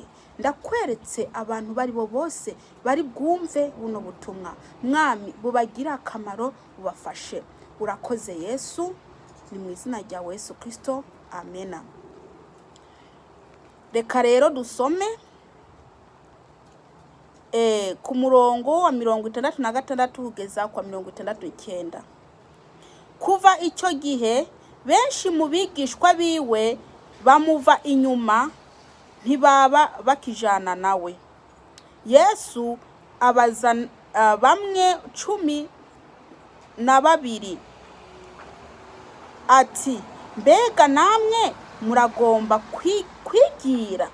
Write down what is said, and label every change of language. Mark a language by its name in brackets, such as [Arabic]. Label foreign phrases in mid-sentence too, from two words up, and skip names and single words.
[Rundi] Ndakweretse abantu bari bo bose bari bwumve buno butumwa, mwami bubagira akamaro, bubafashe. Urakoze Yesu, ni mu izina rya Yesu Kristo. Amena. Reka rero dusome ku murongo wa 66 kugeza kwa 69. Kuva icyo gihe benshi mu bigishwa biwe bamuva inyuma, ntibaba bakijana nawe. Yesu abaza bamwe 12 ati, mbega namwe muragomba kwigira?